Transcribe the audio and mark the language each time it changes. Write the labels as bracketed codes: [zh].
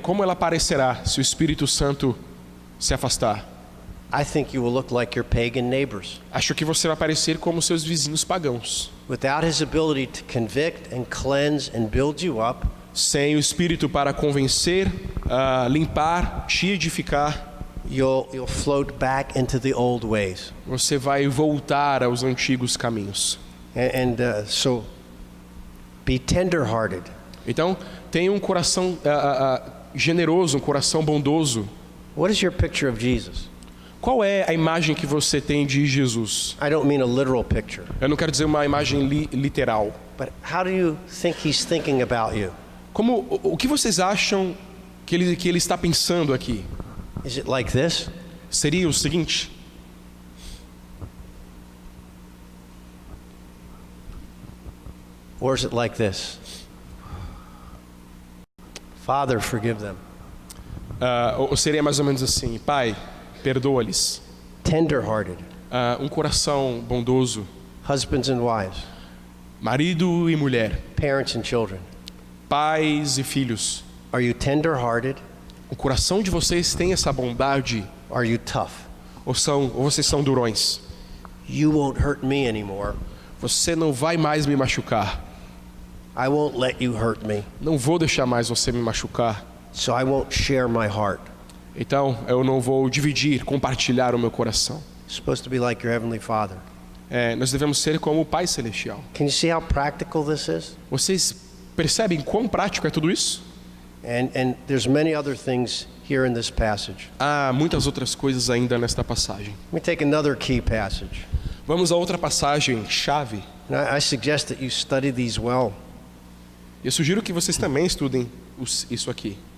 [pt] Como ela parecerá se o Espírito Santo se afastar? [en] I think you will look like your pagan neighbors. [pt] Acho que você vai parecer como seus vizinhos pagãos. [en] Without his ability to convict and cleanse and build you up, [pt] Sem o Espírito para convencer, limpar, te edificar, [en] you'll float back into the old ways. [pt] você vai voltar aos antigos caminhos. [en] So be tender-hearted. [pt] Então, tenha um coração generoso, um coração bondoso. [en] What is your picture of Jesus? [pt] Qual é a imagem que você tem de Jesus? [en] I don't mean a literal picture, [pt] Eu não quero dizer uma imagem literal. [en] but how do you think he's thinking about you? [pt] O que vocês acham que ele está pensando aqui? [en] Is it like this? [pt] Seria o seguinte: [en] Or is it like this? Father, forgive them. [pt] ou seria mais ou menos assim: Pai, perdoa-lhes. [en] Tender-hearted. [pt] Um coração bondoso, [en] Husbands and wives, [pt] marido e mulher, [en] parents and children. [pt] pais e filhos. [en] Are you tender-hearted? [pt] O coração de vocês tem essa bondade [en] Are you tough? [pt] ou vocês são durões? [en] You won't hurt me anymore. [pt] Você não vai mais me machucar. [en] I won't let you hurt me. [pt] Não vou deixar mais você me machucar. [en] So I won't share my heart. [pt] Então eu não vou dividir, compartilhar o meu coração. [en] It's supposed to be like your Heavenly Father. [pt] Nós devemos ser como o Pai Celestial. [en] Can you see how practical this is? [pt] Vocês percebem quão prático é tudo isso? [en] And there's many other things here in this passage. [pt] Há muitas outras coisas ainda nesta passagem. [en] Let me take another key passage. [pt] Vamos a outra passagem chave. [en] And I suggest that you study these well. [pt] Eu sugiro que vocês também estudem isso aqui.